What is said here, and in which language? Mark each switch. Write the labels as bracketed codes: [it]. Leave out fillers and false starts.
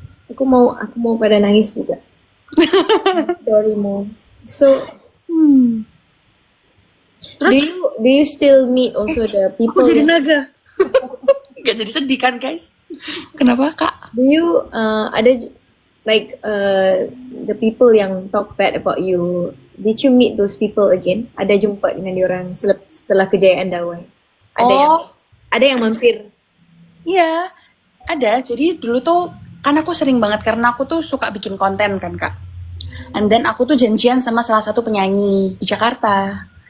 [id] Aku mau pada nangis juga. [en] Sorry, Mo. So, do you still meet also the [id] Aku [en] people? [id] jadi naga. Gak jadi sedih kan guys? Kenapa kak? [en] Do you [id] ada [en] like the people [id] yang [en] talk bad about you? Did you meet those people again? [ms] Ada jumpa dengan diorang setelah kejayaan Dawai? [id] Ada yang mampir. Iya, ada. Jadi dulu tuh kan aku sering banget karena aku tuh suka bikin konten kan kak. [en] And then [id] aku tuh janjian sama salah satu penyanyi di Jakarta.